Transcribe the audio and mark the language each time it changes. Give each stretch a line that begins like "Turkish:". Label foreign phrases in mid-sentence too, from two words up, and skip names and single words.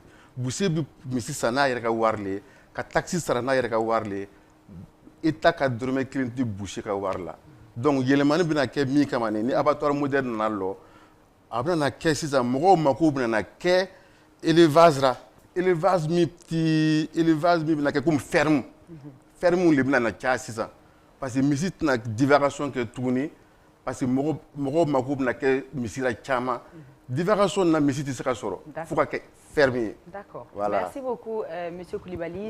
Bambara: Boucher bɛ misi san n'a yɛrɛ ka wari le ye, ka taxe sara n'a yɛrɛ ka wari le ye. État ka dɔrɔmɛ kelen tɛ boucher ka wari la. Donc yɛlɛmani bɛna kɛ min kama ni
French: abattoir moderne
Bambara: nana lɔ a bɛna kɛ sisan mɔgɔw mako bɛna kɛ élevage la. Élevage min bɛna kɛ
French: comme ferme.
Bambara: Ferme le bɛna caya sisan.
French: Parce que
Bambara: misi tɛna divagation kɛ tuguni
French: parce que
Bambara: mɔgɔw mako bɛna kɛ misi la caman. Divagation na misi tɛ se ka sɔrɔ fo ka kɛ ferme ye.
French: D'accord. Voilà. Merci beaucoup monsieur Koulibaly.